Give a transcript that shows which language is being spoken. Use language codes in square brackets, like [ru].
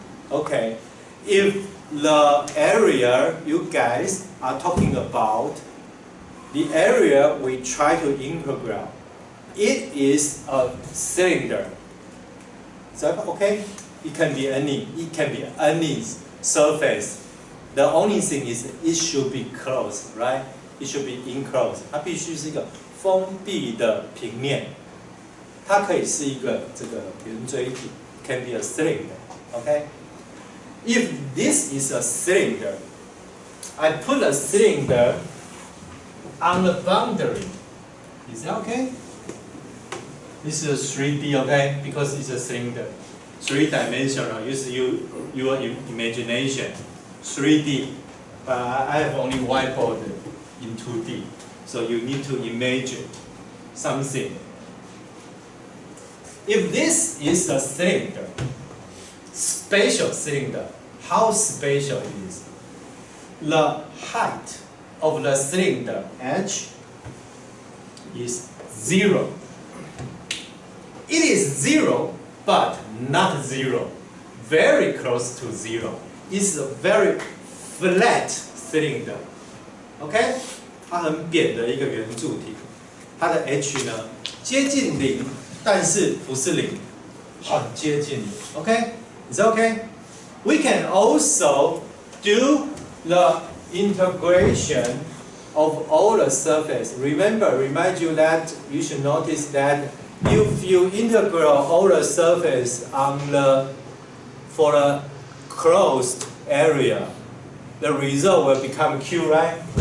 [en] Okay, if the area you guys are talking about, the area we try to integrate, it is a cylinder. Is that okay? It can be any surface. The only thing is it should be closed, right? It should be enclosed. [zh] 它必须是一个封闭的平面。它可以是一个这个圆锥体 ， [en] can be a cylinder. Okay? If this is a cylinder, I put a cylinder on the boundary. Is that okay? This is a 3D, okay? Because it's a cylinder. 3-dimensional. Use your imagination. 3D. But I have only whiteboard in 2D. So you need to imagine something. If this is a cylinder, spatial cylinder, how spatial it is? The height of the cylinder h is 0. It is 0, but not 0. Very close to 0. It's a very flat cylinder. [zh] OK? 它很扁的一个圆柱体。它的 h 呢接近0，但是不是0，很接近0。 [en] OK? Is that okay? We can also do the integration of all the surface. Remind you that you should notice that if you integrate all the surface for a closed area, the result will become Q, right?